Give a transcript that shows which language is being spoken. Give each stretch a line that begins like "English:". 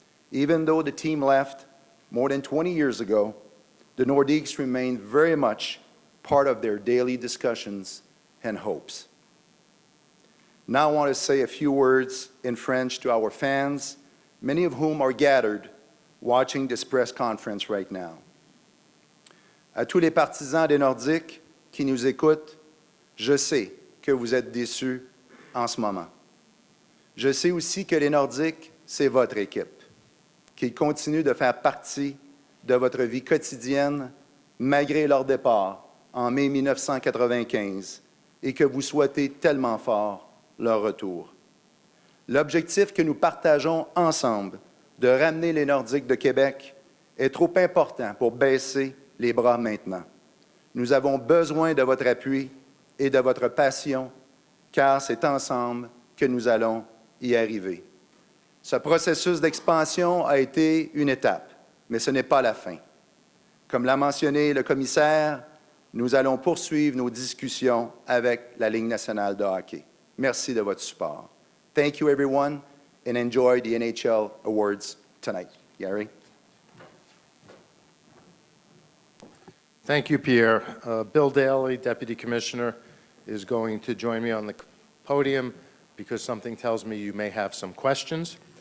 English: Even though the team left more than 20 years ago, the Nordiques remain very much part of their daily discussions and hopes. Now I want to say a few words in French to our fans, many of whom are gathered watching this press conference right now.
French: À tous les partisans des Nordiques qui nous écoutent, je sais que vous êtes déçus en ce moment. Je sais aussi que les Nordiques, c'est votre équipe, qu'ils continuent de faire partie de votre vie quotidienne malgré leur départ en mai 1995 et que vous souhaitez tellement fort leur retour. L'objectif que nous partageons ensemble de ramener les Nordiques de Québec est trop important pour baisser les bras maintenant. Nous avons besoin de votre appui et de votre passion, car c'est ensemble que nous allons y arriver. Ce processus d'expansion a été une étape, mais ce n'est pas la fin. Comme l'a mentionné le commissaire, nous allons poursuivre nos discussions avec la Ligue nationale de hockey. Merci de votre support.
English: Thank you, everyone, and enjoy the NHL awards tonight. Gary? Thank you, Pierre. Bill Daly, Deputy Commissioner, is going to join me on the podium because something tells me you may have some questions.